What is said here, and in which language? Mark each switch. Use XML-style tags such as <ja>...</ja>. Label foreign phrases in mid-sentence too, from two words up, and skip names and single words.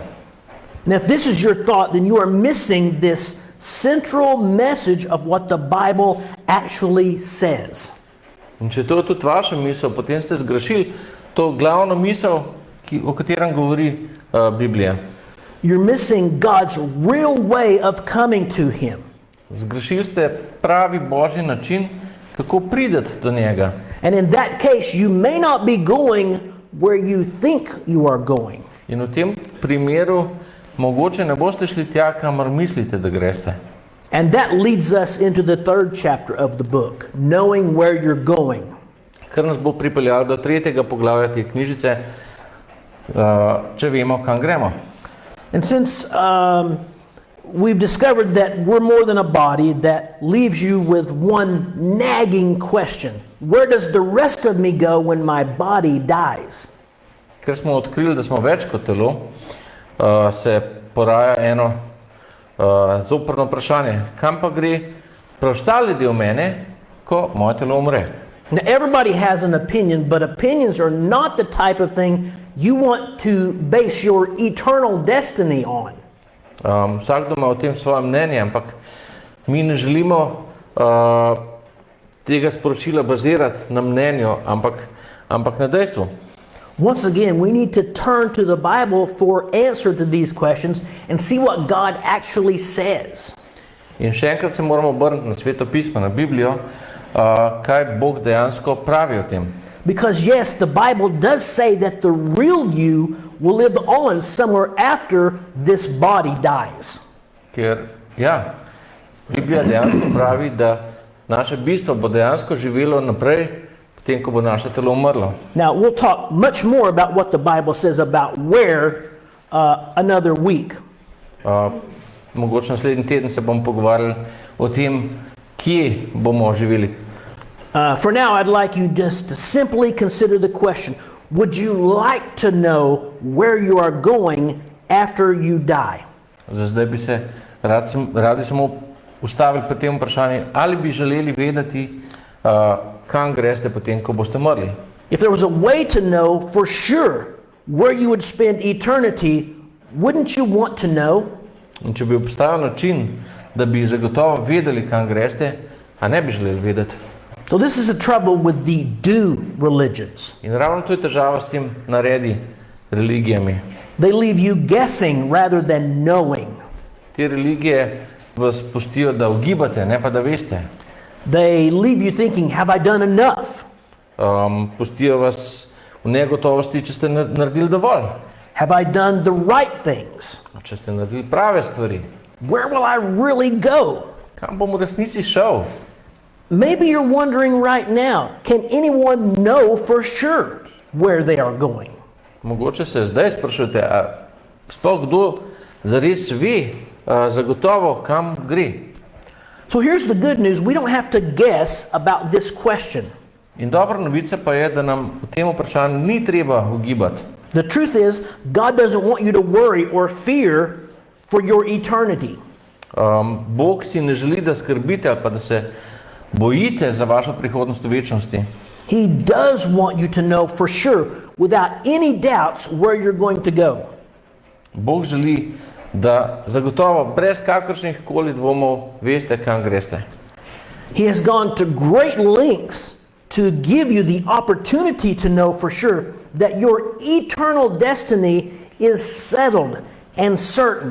<en>Now, if this is your thought, then you are missing this central message of what the Bible actually says.</en> <sl>In če to je tudi vaša misel, potem ste zgrešili to glavno misel, o katerem govori Biblija.</sl> <en>You're missing God's real way of coming to Him.</en> <sl>Zgrešili ste pravi Božji način, kako prideti do njega.</sl> <en>And in that case, you may not be going where you think you are going.</en> <sl>In v tem primeru mogoče ne boste šli tja, kamor mislite, da greste.</sl> <en>And that leads us into the third chapter of the book, knowing where you're going.</en> <sl>Kar nas bo pripeljalo do 3. poglavja te knjižice, če vemo, kam gremo.</sl> <en>And since we've discovered that we're more than a body, that leaves you with one nagging question. Where does the rest of me go when my body dies?</en> <sl>Ker smo odkrili, da smo več kot telo, se poraja eno zoprno vprašanje. Kam pa gre preostali del mene, ko moje telo umre?</sl> <en>Now, everybody has an opinion, but opinions are not the type of thing you want to base your eternal destiny on.</en> <sl>Vsakdo ima o tem svoje mnenje, ampak mi ne želimo tega sporočila bazirati na mnenju, ampak na dejstvu.</sl> <en>Once again, we need to turn to the Bible for answer to these questions and see what God actually says.</en> <sl>In še enkrat se moramo obrniti na Sveto pismo, na Biblijo, kaj Bog dejansko pravi o tem.</sl> <en>Because yes, the Bible does say that the real you will live on somewhere after this body dies.</en> <sl>Ker, ja, Biblija dejansko pravi, da naše bistvo bo dejansko živelo naprej, potem, ko bo naše telo umrlo.</sl> <en>Now, we'll talk much more about what the Bible says about where another week.</en> <sl>Mogoče naslednji teden se bomo pogovarjali o tem, kje bomo živeli.</sl> <en>For now, I'd like you just to simply consider the question, would you like to know where you are going after you die?</en> <sl>Zdaj bi se radi samo ustavili pri tem vprašanju, ali bi želeli vedeti, kam greste potem, ko boste umrli.</sl> <en>If there was a way to know for sure where you would spend eternity, wouldn't you want to know?</en> <sl>In če bi obstajal način, da bi zagotovo vedeli, kam greste, a ne bi želeli vedeti.</sl> <en>So this is the trouble with the do religions.</en> <sl>In ravno to je težava s tem naredi religijami.</sl> <en>They leave you guessing rather than knowing.</en> <sl>Te religije vas pustijo, da ugibate, ne pa da veste.</sl> <en>They leave you thinking, have I done enough?</en> <sl>pustijo vas v negotovosti, če ste naredili dovolj.</sl> <en>Have I done the right things?</en> <sl>Če ste naredili prave stvari.</sl> <en>Where will I really go?</en> <sl>Kam bom v resnici šel?</sl> <en>Maybe you're wondering right now, can anyone know for sure where they are going?</en> <sl>Mogoče se zdaj sprašujete, a sploh kdo zares ve zagotovo, kam gre?</sl> <en>So here's the good news. We don't have to guess about this question.</en> <sl>In dobra novica pa je, da nam v tem vprašanju ni treba ugibati.</sl> <en>The truth is, God doesn't want you to worry or fear for your eternity.</en> <sl>Bog si ne želi, da skrbite ali pa da se bojite za vašo prihodnost v večnosti.</sl> <en>He does want you to know for sure, without any doubts, where you're going to go.</en> <sl>Bog želi, da zagotovo, brez kakršnih koli dvomov, veste, kam greste.</sl> <en>He has gone to great lengths to give you the opportunity to know for sure that your eternal destiny is settled and certain.</en>